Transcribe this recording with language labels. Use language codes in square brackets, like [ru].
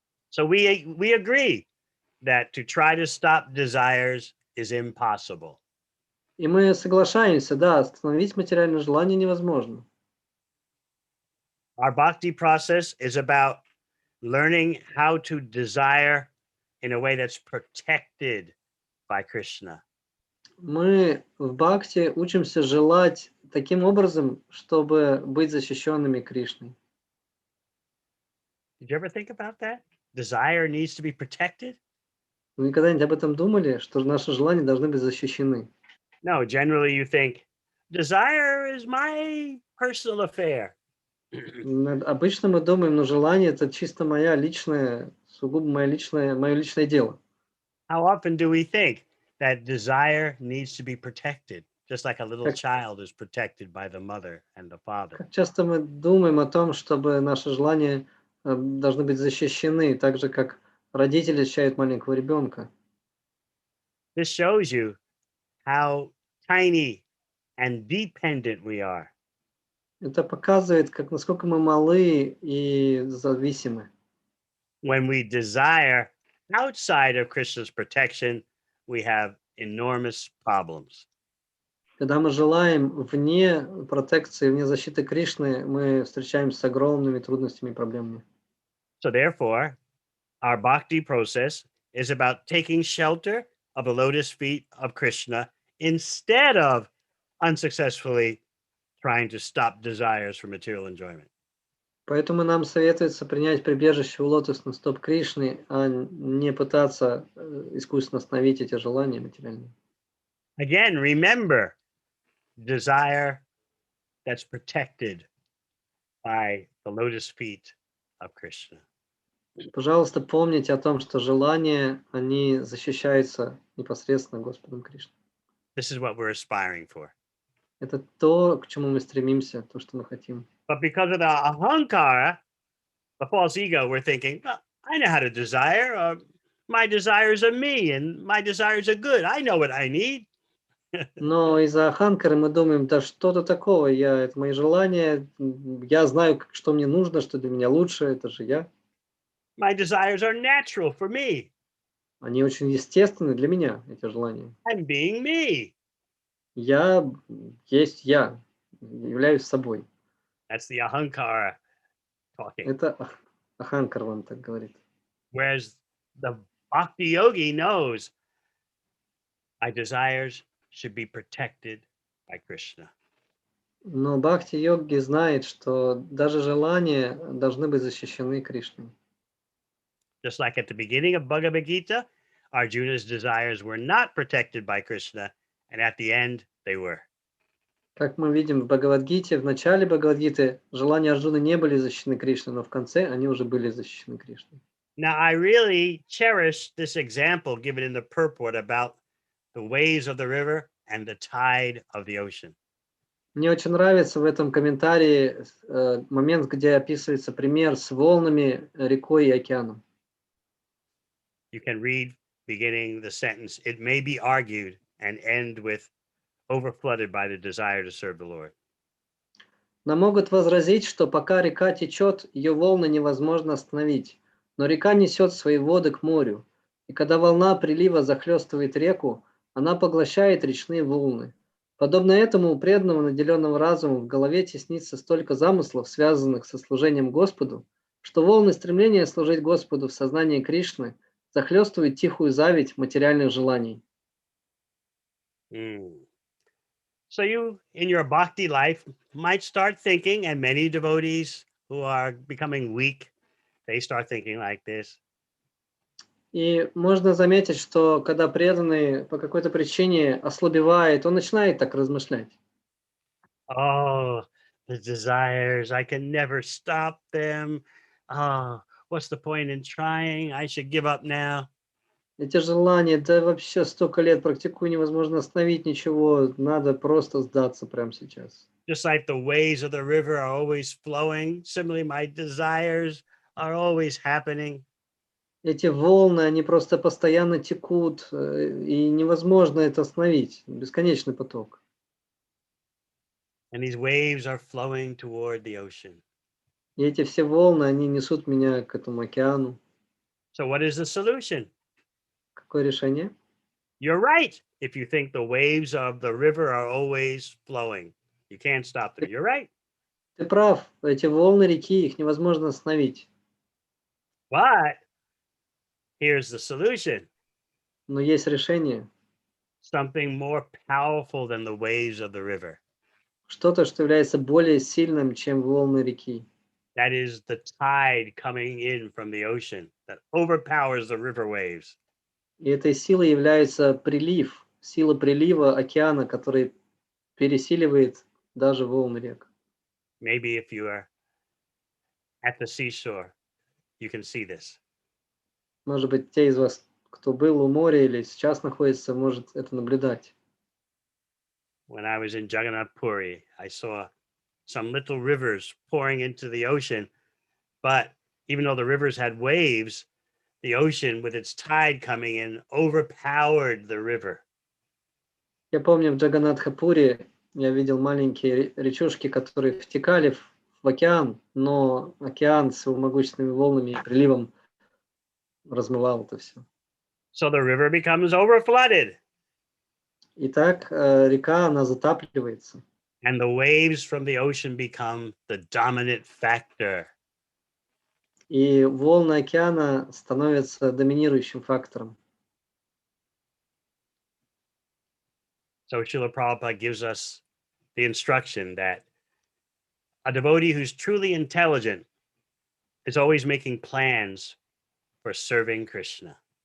[en] So we agree that to try to stop desires is impossible. [ru] И мы соглашаемся, да, остановить материальное желание невозможно. [en] Our bhakti process is about learning how to desire in a way that's protected by Krishna. [ru] Мы в бхакти учимся желать таким образом, чтобы быть защищенными Кришной. [en] Did you ever think about that? Desire needs to be protected? [ru] Вы когда-нибудь об этом думали, что наши желания должны быть защищены? [en] No, generally you think desire is my personal affair. [ru] Обычно мы думаем, ну, желание — это чисто моя личная, сугубо мое личное дело. [en] How often do we think that desire needs to be protected, just like a little [ru] Как, [en] child is protected by the mother and the father? [ru] как часто мы думаем о том, чтобы наши желания должны быть защищены, так же, как родители защищают маленького ребенка. [en] This shows you how tiny and dependent we are. [ru] Это показывает, насколько мы малы и зависимы. [en] When we desire outside of Krishna's protection, we have enormous problems. [ru] Когда мы желаем вне протекции, вне защиты Кришны, мы встречаемся с огромными трудностями и проблемами. [en] So, therefore, our bhakti process is about taking shelter of the lotus feet of Krishna instead of unsuccessfully trying to stop desires for material enjoyment. [ru] Поэтому нам советуется принять прибежище у лотосных стоп Кришны, а не пытаться искусственно остановить эти желания материальные. [en] Again, remember desire that's protected by the lotus feet of Krishna. [ru] Пожалуйста, помните о том, что желания, они защищаются непосредственно Господом Кришной. [en] This is what we're aspiring for. [ru] Это то, к чему мы стремимся, то, что мы хотим. [en] But because of the ahankara, the false ego, we're thinking, "Well, I know how to desire. My desires are me, and my desires are good. I know what I need." [ru] Но из-за аханкары мы думаем, да что-то такого, это мои желания, я знаю, что мне нужно, что для меня лучше, это же я. [en] My desires are natural for me. [ru] Они очень естественны для меня, эти желания. [en] I'm being me. [ru] Я есть я, являюсь собой. [en] That's the ahankara talking. [ru] Это аханкар вам так говорит. [en] Whereas the bhakti yogi knows my desires should be protected by Krishna. [ru] Но бхакти-йоги знает, что даже желания должны быть защищены Кришной. [en] Just like at the beginning of Bhagavad Gita, Arjuna's desires were not protected by Krishna, and at the end, they were. [ru] Как мы видим в Бхагавад-гите, в начале Бхагавад-гиты желания Арджуны не были защищены Кришной, но в конце они уже были защищены Кришной. [en] Now, I really cherish this example given in the purport about the waves of the river and the tide of the ocean. [ru] Мне очень нравится в этом комментарии момент, где описывается пример с волнами, рекой и океаном. [en] You can read beginning the sentence, it may be argued, and end with overflooded by the desire to serve the Lord. [ru] Нам могут возразить, что пока река течет, ее волны невозможно остановить, но река несет свои воды к морю, и когда волна прилива захлестывает реку, она поглощает речные волны. Подобно этому у преданного, наделенного разумом, в голове теснится столько замыслов, связанных со служением Господу, что волны стремления служить Господу в сознании Кришны захлестывают тихую зависть материальных желаний. [en] So you, in your bhakti life, might start thinking, and many devotees who are becoming weak, they start thinking like this. [ru] И можно заметить, что когда преданный по какой-то причине ослабевает, он начинает так размышлять. [en] Oh, the desires, I can never stop them. Oh, what's the point in trying? I should give up now. [ru] Эти желания, да вообще столько лет практикую, невозможно остановить ничего, надо просто сдаться прямо сейчас. [en] Just like the waves of the river are always flowing, similarly, my desires are always happening. [ru] Эти волны, они просто постоянно текут, и невозможно это остановить. Бесконечный поток. [en] And these waves are flowing toward the ocean. [ru] И эти все волны, они несут меня к этому океану. [en] So, what is the solution? [ru] Какое решение? [en] You're right. If you think the waves of the river are always flowing, you can't stop them. You're right. [ru] Ты прав, эти волны реки, их невозможно остановить. [en] But here's the solution. [ru] Но есть решение. [en] Something more powerful than the waves of the river. [ru] Что-то, что является более сильным, чем волны реки. [en] That is the tide coming in from the ocean that overpowers the river waves. [ru] И этой силой является прилив, сила прилива океана, который пересиливает даже волны рек. [en] Maybe if you are at the seashore, you can see this. [ru] Может быть, те из вас, кто был у моря или сейчас находится, может это наблюдать. [en] When I was in Jagannath Puri, I saw some little rivers pouring into the ocean, but even though the rivers had waves, the ocean with its tide coming in overpowered the river. [ru] Я помню, в Джаганнатхапуре я видел маленькие речушки, которые втекали в океан, но океан с его могущественными волнами и приливом размывал это все. [en] So the river becomes overflooded, [ru] И так река, она затапливается. [en] and the waves from the ocean become the dominant factor. [ru] И волны океана становятся доминирующим фактором. [en] So Srila Prabhupada gives us the instruction that a devotee who's truly intelligent is always making plans for serving Krishna.